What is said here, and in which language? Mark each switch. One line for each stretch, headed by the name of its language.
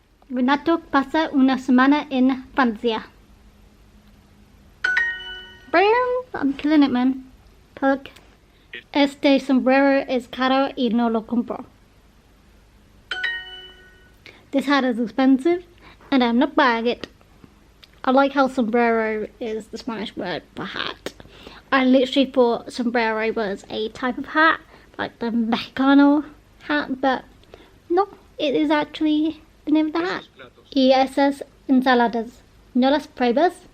Spanish: Renato pasa una semana en Francia.
English: Boom! I'm killing it, man.
Spanish: Pug. Este sombrero es caro y no lo compro.
English: This hat is expensive and I'm not buying it. I like how sombrero is the Spanish word for hat. I literally thought sombrero was a type of hat, like the Mexicano hat, but no, it is actually the name of the hat.
Spanish: Y esas ensaladas, ¿no las pruebas?